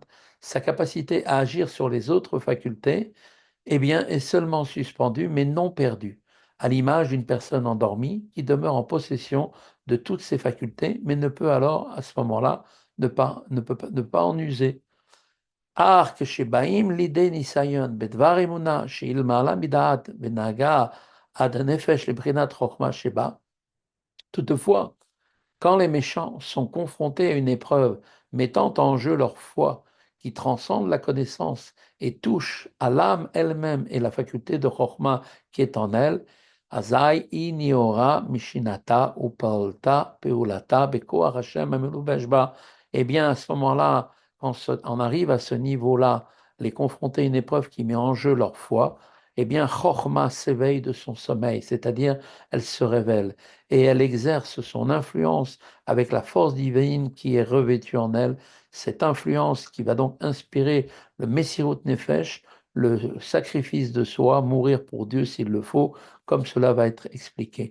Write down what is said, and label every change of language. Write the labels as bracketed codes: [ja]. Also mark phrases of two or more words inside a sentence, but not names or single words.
[fr] Sa capacité à agir sur les autres facultés eh bien, est seulement suspendu, mais non perdu, à l'image d'une personne endormie qui demeure en possession de toutes ses facultés, mais ne peut alors, à ce moment-là, ne pas en user. [he] אך כשבאים לידי ניסיון בדבר אמונה שאלמעלה מדעת ונהגה עד הנפש לבחינת חוכמה שבה, [fr] toutefois, quand les méchants sont confrontés à une épreuve mettant en jeu leur foi qui transcende la connaissance et touche à l'âme elle-même et la faculté de Chokhmah qui est en elle, [he] אזי ניעורה משנתה ופעלה פעולתה בכח השם המלובש בה. [fr] Eh bien, à ce moment-là, quand on arrive à ce niveau-là, les confronter à une épreuve qui met en jeu leur foi, eh bien, Chokhmah s'éveille de son sommeil, c'est-à-dire elle se révèle et elle exerce son influence avec la force divine qui est revêtue en elle, cette influence qui va donc inspirer le [he] מסירות נפש, [fr] le sacrifice de soi, mourir pour Dieu s'il le faut, comme cela va être expliqué.